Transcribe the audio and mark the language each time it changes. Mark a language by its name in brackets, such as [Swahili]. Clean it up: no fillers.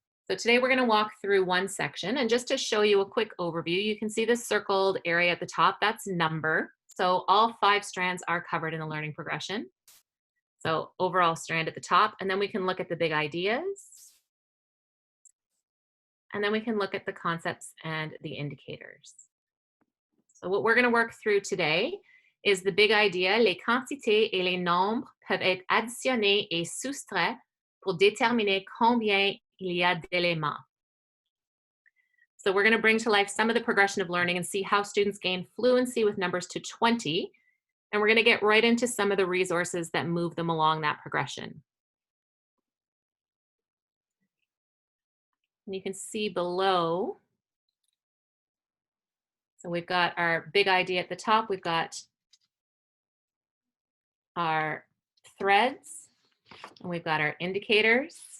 [English] So today we're going to walk through one section, and just to show you a quick overview, you can see this circled area at the top, that's number. So all 5 strands are covered in the learning progression. So overall strand at the top, and then we can look at the big ideas, and then we can look at the concepts and the indicators. So what we're going to work through today is the big idea: [French] les quantités et les nombres peuvent être additionnés et soustraits pour déterminer combien il y a d'éléments. [English] So we're going to bring to life some of the progression of learning and see how students gain fluency with numbers to 20. And we're going to get right into some of the resources that move them along that progression. And you can see below, so we've got our big idea at the top, we've got our threads, and we've got our indicators.